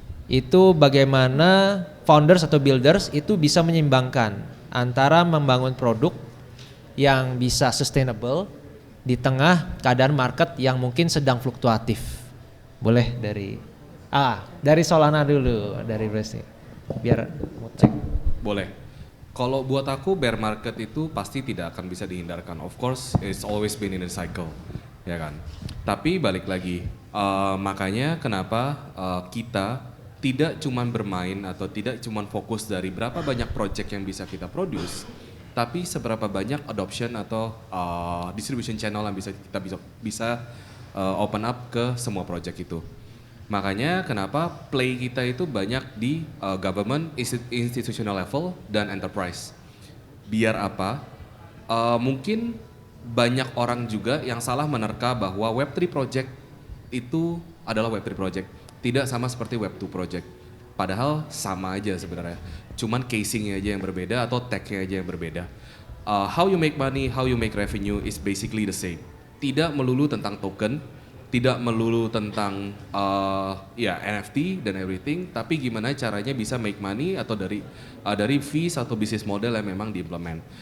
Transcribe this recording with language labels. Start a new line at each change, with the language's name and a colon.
Indonesian: Itu bagaimana founders atau builders itu bisa menyeimbangkan antara membangun produk yang bisa sustainable di tengah keadaan market yang mungkin sedang fluktuatif. Boleh dari Solana dulu, dari Bresi, biar mau cek. Boleh. Kalau buat aku bear market itu pasti tidak akan bisa dihindarkan.
English: Of course, it's always been in a cycle,
Indonesian: ya kan. Tapi balik lagi, makanya kenapa kita tidak cuman bermain atau tidak cuman fokus dari berapa banyak project yang bisa kita produce, tapi seberapa banyak adoption atau distribution channel yang kita bisa
English: open up
Indonesian: ke semua project itu. Makanya kenapa play kita itu banyak di government, institutional level, dan enterprise. Biar apa? Mungkin banyak orang juga yang salah menerka bahwa Web3 project itu adalah Web3 project. Tidak sama seperti Web2 project. Padahal sama aja sebenarnya. Cuman casingnya aja yang berbeda atau tag-nya aja yang berbeda.
English: How you make money, how you make revenue is basically the same.
Indonesian: Tidak melulu tentang token, tidak melulu tentang NFT dan everything, tapi gimana caranya bisa
English: make money
Indonesian: atau dari fees atau business model yang memang diimplement.